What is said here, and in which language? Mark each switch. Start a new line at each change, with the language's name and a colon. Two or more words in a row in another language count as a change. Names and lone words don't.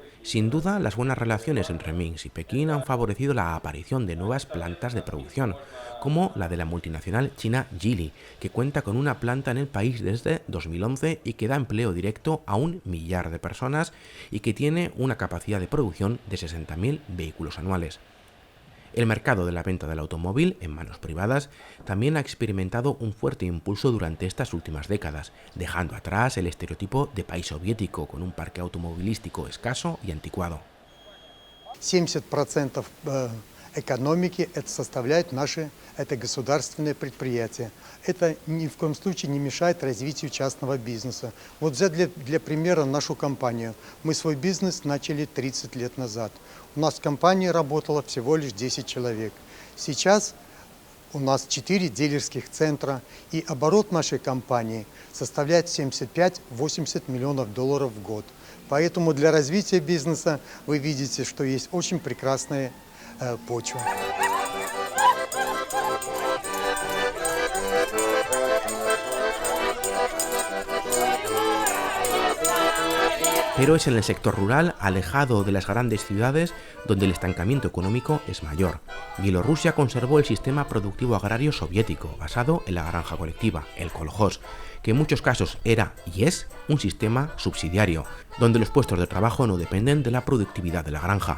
Spanish: Sin duda, las buenas relaciones entre Minsk y Pekín han favorecido la aparición de nuevas plantas de producción, como la de la multinacional china Geely, que cuenta con una planta en el país desde 2011 y que da empleo directo a 1 millar de personas y que tiene una capacidad de producción de 60.000 vehículos anuales. El mercado de la venta del automóvil en manos privadas también ha experimentado un fuerte impulso durante estas últimas décadas, dejando atrás el estereotipo de país soviético con un parque automovilístico escaso y anticuado.
Russian: 70% экономики это составляют это государственные предприятия. Это ни в коем случае не мешает развитию частного бизнеса. Вот взять для примера нашу компанию. Мы свой бизнес начали 30 лет назад. У нас в компании работало всего лишь 10 человек. Сейчас у нас 4 дилерских центра, и оборот нашей компании составляет 75-80 миллионов долларов в год. Поэтому для развития бизнеса вы видите, что есть очень прекрасная почва.
Spanish: Pero es en el sector rural, alejado de las grandes ciudades, donde el estancamiento económico es mayor. Bielorrusia conservó el sistema productivo agrario soviético, basado en la granja colectiva, el kolhoz, que en muchos casos era y es un sistema subsidiario, donde los puestos de trabajo no dependen de la productividad de la granja.